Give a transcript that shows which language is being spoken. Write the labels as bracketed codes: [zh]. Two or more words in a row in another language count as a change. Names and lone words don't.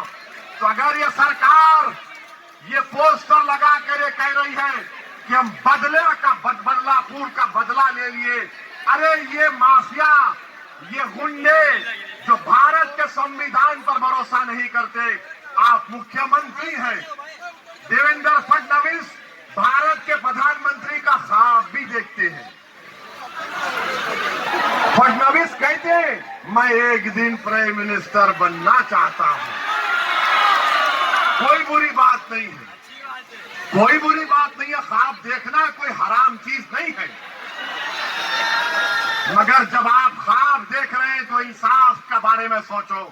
[ur] تو اگر یہ سرکار یہ پوسٹر لگا کر یہ کہہ رہی ہے کہ ہم بدلا پور کا بدلہ لے لیے, ارے یہ مافیا, یہ غنڈے جو بھارت کے سنویدھان پر بھروسہ نہیں کرتے. آپ مکھیہ منتری ہیں, دیویندر فڈنویس بھارت کے پردھان منتری کا خواب بھی دیکھتے ہیں. فڈنویس کہتے ہیں میں ایک دن [en] prime minister [ur] بننا چاہتا ہوں. کوئی بری بات نہیں ہے, کوئی بری بات نہیں ہے. خواب دیکھنا کوئی حرام چیز نہیں ہے, مگر جب آپ خواب دیکھ رہے ہیں تو انصاف کے بارے میں سوچو.